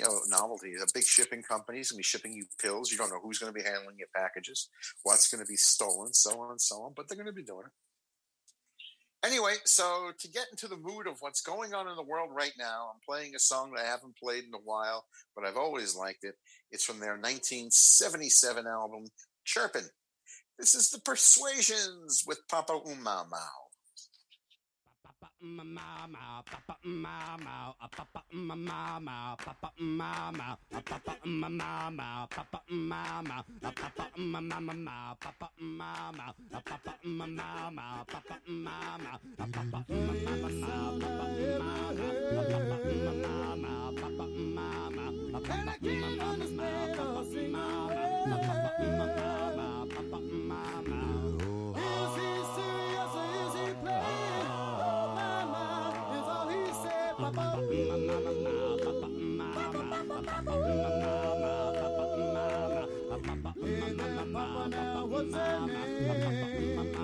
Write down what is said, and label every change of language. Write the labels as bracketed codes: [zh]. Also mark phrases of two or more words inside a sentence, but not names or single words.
[en] The big shipping companies going to be shipping you pills. You don't know who's going to be handling your packages, what's going to be stolen, so on and so on, but they're going to be doing it. Anyway, so to get into the mood of what's going on in the world right now, I'm playing a song that I haven't played in a while, but I've always liked it. It's from their 1977 album, Chirpin'. This is The Persuasions with Papa Umamau. Papa mama, papa mama, papa mama, papa mama, papa mama, papa mama, papa mama, papa mama, papa mama, papa mama, papa and I can't understand papa mama. Is he serious or is he playing? Hey there, Papa, now what's her name?